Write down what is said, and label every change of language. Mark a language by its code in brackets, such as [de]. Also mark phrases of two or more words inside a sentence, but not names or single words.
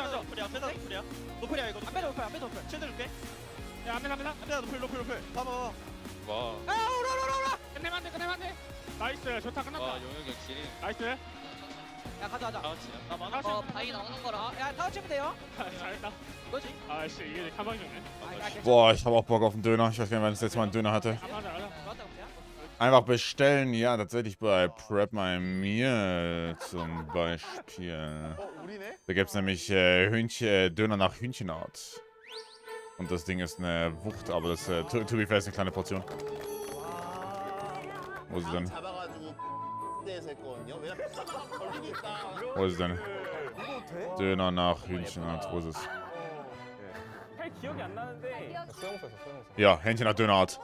[ko] 노플이야 빼다 노플이야 노플이야 이거 안 빼도 노플 쉴드 줄게 야 안 빼다 노플 봐봐 와 오라 끝내면 안돼 나이스 좋다 끝났다 와 용혁 역시 나이스 야 가자 바위 나오는 거라 야 다같이 하면 돼요 잘했다 그거지 아씨 이게 가방이 좋네 [de] Boah, ich habe auch Bock auf einen Döner. Ich weiß gar nicht, wann ich das letzte Mal einen Döner hatte. Einfach bestellen, ja, tatsächlich bei Prep My Meal zum Beispiel. Da gibt es nämlich Döner nach Hühnchenart. Und das Ding ist eine Wucht, aber das [en] to be fair [de] ist eine kleine Portion. Wo ist es denn? Wo ist es denn? Döner nach Hühnchenart, wo ist es? Ja, Hähnchen nach Dönerart.